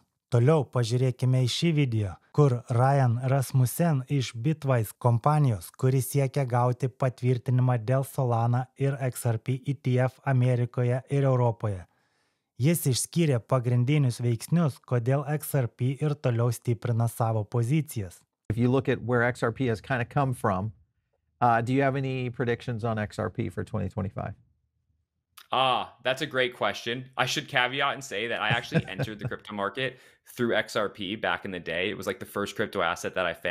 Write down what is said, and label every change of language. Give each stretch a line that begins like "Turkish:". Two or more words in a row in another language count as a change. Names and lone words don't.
Lithuanian: Toliau pažiūrėkime į šį video, kur Ryan Rasmussen iš Bitwise kompanijos, kuri siekia gauti patvirtinimą dėl Solana ir XRP ETF Amerikoje ir Europoje. Jis išskyrė pagrindinius veiksnius, kodėl XRP ir toliau stiprina savo pozicijas.
English: If you look at where XRP has kind of come from, do you have any predictions on XRP for 2025? That's a great question. I should caveat and say that I actually entered the crypto market through XRP back in the day. It was like the first crypto asset that I found.